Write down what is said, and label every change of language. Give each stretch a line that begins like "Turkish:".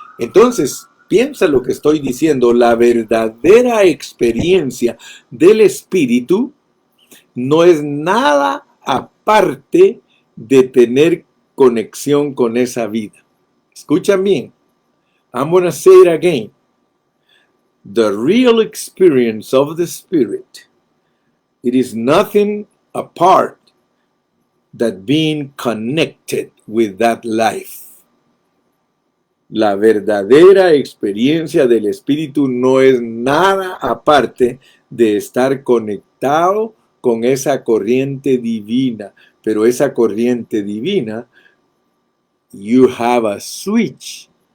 Spanish: Entonces, piensa lo que estoy diciendo. La verdadera experiencia del Espíritu no es nada aparte de tener conexión con esa vida. Escuchan bien.
English: I'm going to say it again. The real experience of the Spirit, it is nothing apart than being connected with that life.
Spanish: La verdadera experiencia del Espíritu no es nada aparte de estar conectado con esa corriente divina. Pero esa corriente divina,
English: you have a switch.